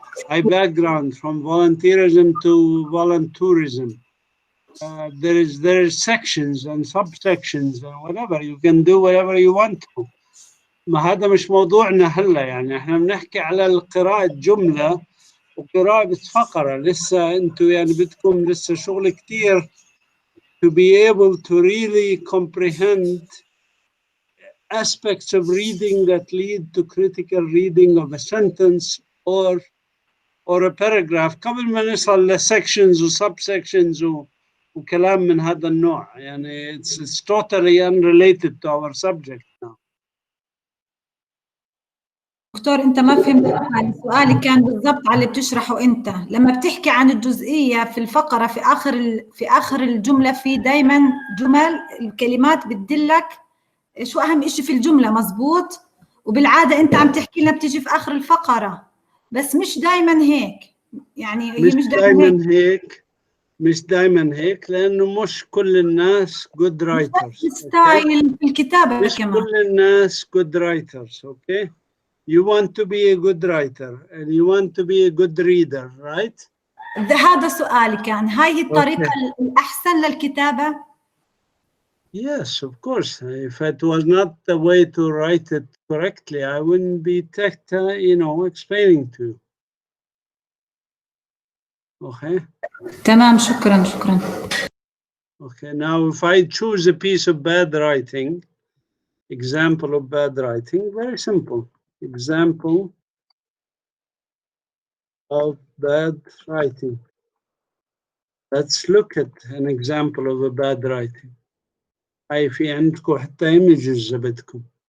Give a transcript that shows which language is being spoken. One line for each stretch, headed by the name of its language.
Arabic: هاي
English: Background from volunteerism to volunteerism. There is sections and subsections and whatever you can do whatever you want to.
Arabic: ما هذا مش موضوعنا هلا يعني احنا بنحكي على قراءة جملة وقراءة فقرة. لسه انتوا يعني بدكم لسه شغل كتير
English: to be able to really comprehend aspects of reading that lead to critical reading of a sentence or a paragraph
Arabic: قبل ما نصل لسections و subsections وكلام من هذا النوع. يعني
English: it's totally unrelated to our subject now.
Arabic: دكتور انت ما فهمت سؤالي، سؤالي كان بالضبط على اللي بتشرحه انت. لما بتحكي عن الجزئيه في الفقره في اخر الجمله في دائما جمل الكلمات بتدلك شو اهم شيء في الجمله، مزبوط؟ وبالعاده انت عم تحكي لنا بتيجي في اخر الفقره، بس مش دائما هيك. يعني هي مش دائما هيك. مش دائما هيك لانه مش كل الناس
English: good writers.
Arabic: ستايل في الكتابه مش كمان. كل الناس
English: good writers. Okay. You want to be a good writer and you want to be a good reader, right?
Arabic: هذا سؤالي كان، هاي هي الطريقة الأحسن للكتابة؟
English: Yes, of course. If it was not the way to write it correctly, I wouldn't be explaining to you. Okay?
Arabic: تمام، شكرا.
English: Okay, now if I choose a piece of bad writing, example of bad writing, very simple. Example of bad writing. Let's look at an example of a bad writing.
Arabic: هاي في عندكم حتى images إذا بدكم.